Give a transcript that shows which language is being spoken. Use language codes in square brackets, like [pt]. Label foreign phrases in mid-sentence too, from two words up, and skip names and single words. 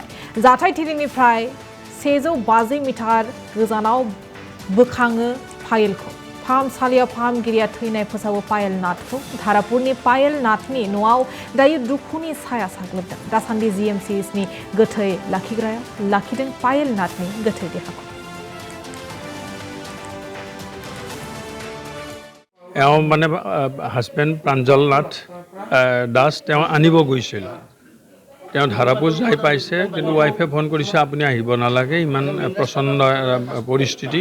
[brx] जाथायथिलिनिफ्राय 150 मिटार गोजानाव बोखाङो पायेलखौ। फाहामसालियाव फाहामगिरिया थैनाय फोसावो पायेल नाथखौ। धारापुरनि पायेल नाथनि न'आव दायो दुखुनि साया साग्लोबदों। दासान्दि जीएमसीनि गोथै लाखिग्रायाव लाखिदों पायेल नाथनि गोथै देहाखौ। [as] মানে হাজবেণ্ড প্ৰাঞ্জল নাথ দাস তেওঁ আনিব গৈছিল। তেওঁ ধাৰাপুৰ যাই পাইছে, কিন্তু ৱাইফে ফোন কৰিছে আপুনি আহিব নালাগে, ইমান প্ৰচণ্ড পৰিস্থিতি।